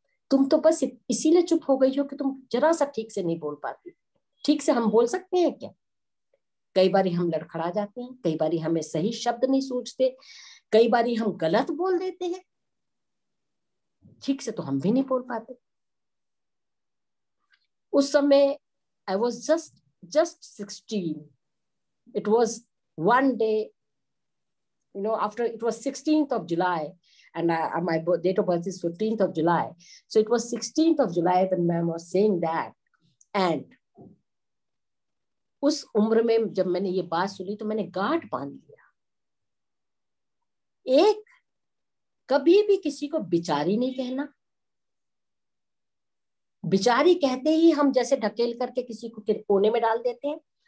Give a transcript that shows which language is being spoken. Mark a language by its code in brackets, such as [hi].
[hi] तुम तो बस इसीलिए चुप हो गई हो कि तुम जरा सा ठीक से नहीं बोल पाती। ठीक से हम बोल सकते हैं क्या? कई बार हम लड़खड़ा जाते हैं, कई बार हमें सही शब्द नहीं सूझते, कई बार हम गलत बोल देते हैं। ठीक से तो हम भी नहीं बोल पाते। उस समय [en] I was just 16. It was one day, after it was 16th of July, and my date of birth is 15th of July. So it was 16th of July when ma'am was saying that. [hi] And उस उम्र में जब मैंने ये बात सुनी तो मैंने गांठ बांध लिया। एक, कभी भी किसी को बिचारी नहीं कहना। बिचारी कहते ही हम जैसे ढकेल करके किसी को कोने में डाल देते हैं।